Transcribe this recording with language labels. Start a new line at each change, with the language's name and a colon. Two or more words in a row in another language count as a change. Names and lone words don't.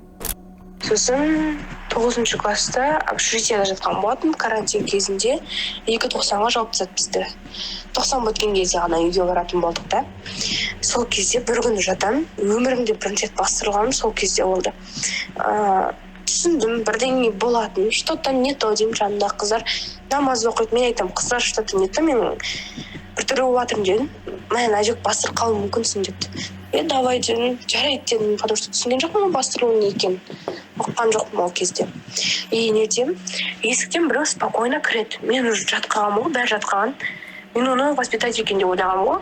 Kazakh: Сосын 9 класста общежитияда жатқан болатын, карантин кезінде 2.90-ға жауып тастады бізді. 90 өткен кезде ғана үйге баратын болдық та. Сол кезде бір күні жатамын, өмірімде бірінші рет бастырылғаным сол кезде болды. Түсіндім, бірдеңе болатын,
Russian: что-то не то
Kazakh: деймін, жанында қыздар намаз оқиды. Мен айтамын, қыздар
Russian: что-то не то,
Kazakh: мен біртүрлі болып жатырмын дедім. Мен әжек бастырып қалуы мүмкінсің деді. Давай дедім, жарайды дедім,
Russian: потому что
Kazakh: түсінген жоқпын бастырылу не екенін. Оққан жоқпын ол кезде. Не деймін, есіктен біреу спокойно кіреді. Мен уже жатқанмын ғой, бәрі жатқан. Мен оны воспитать екен деп ойлағанмын ғой.